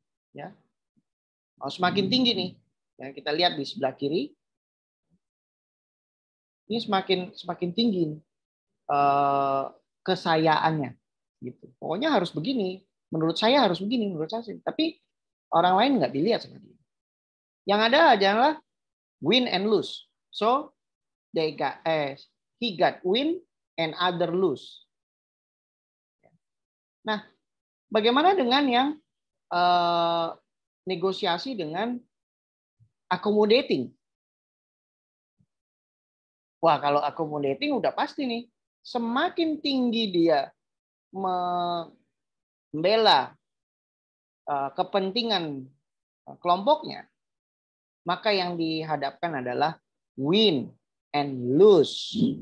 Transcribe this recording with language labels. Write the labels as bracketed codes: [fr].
[id] Ya, semakin tinggi nih. Ya, kita lihat di sebelah kiri, ini semakin tinggi kesayaannya. Gitu. Pokoknya harus begini. Menurut saya harus begini, menurut saya. Tapi orang lain nggak dilihat sama dia. Yang ada adalah [en] win and lose. So he got win and other lose. [id] Nah, bagaimana dengan yang negosiasi dengan accommodating? Wah, kalau accommodating udah pasti nih. Semakin tinggi dia membela kepentingan kelompoknya, maka yang dihadapkan adalah [en] win and lose.